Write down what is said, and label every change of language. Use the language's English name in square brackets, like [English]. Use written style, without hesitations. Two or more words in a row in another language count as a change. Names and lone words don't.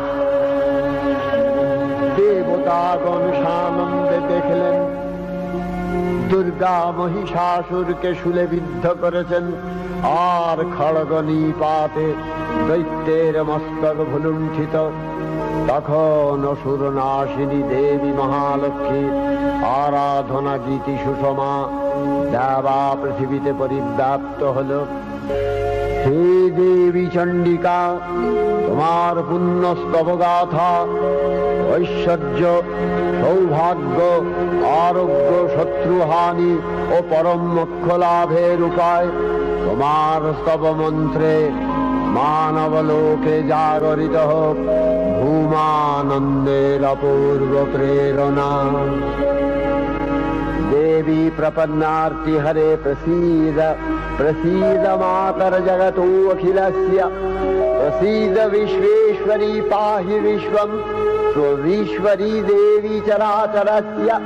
[Bangla] দেবতাগণ সানন্দে দেখলেন দুর্গা মহিষাসুরকে শুলে বিদ্ধ করেছেন, আর খড়গ নিপাতে দৈত্যের মস্তক ভুলুণ্ঠিত। তখন অসুর নাশিনী দেবী মহালক্ষ্মী আরাধনা গীতি সুষমা দেবা পৃথিবীতে পরিব্যাপ্ত হল। [Sanskrit] हे देवी चंडिका, [Bangla] তোমার পুণ্য স্তব গাথা ঐশ্বর্য, সৌভাগ্য, আরোগ্য, শত্রুহানি ও পরম মোক্ষ লাভের উপায় তোমার স্তব মন্ত্রে মানব লোকে জাগরিত হোক ভূমানন্দের অপূর্ব প্রেরণা। [Sanskrit] देवी प्रपन्नार्ति हरे प्रसीद, प्रसीद मातर जगतो अखिलस्य, प्रसीद विश्वेश्वरी पाहि विश्वम्, स्वविश्वरी देवी चराचरस्य।